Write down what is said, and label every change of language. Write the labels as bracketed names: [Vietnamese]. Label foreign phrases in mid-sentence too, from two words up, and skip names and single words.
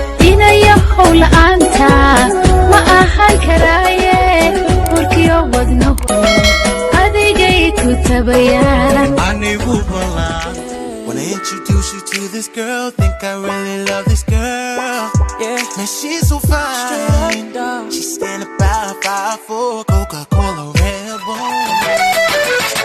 [Somali] Inayahow la'aanta ma ahaan karaaye, warkiyo wadno adigay ku tabayaan. Anigu ballan, [English] wanna introduce you to this girl. Think I really love this girl. Yeah. Man, she's so fine. Straight up. She's standing by five four, Coca-Cola Red Bull.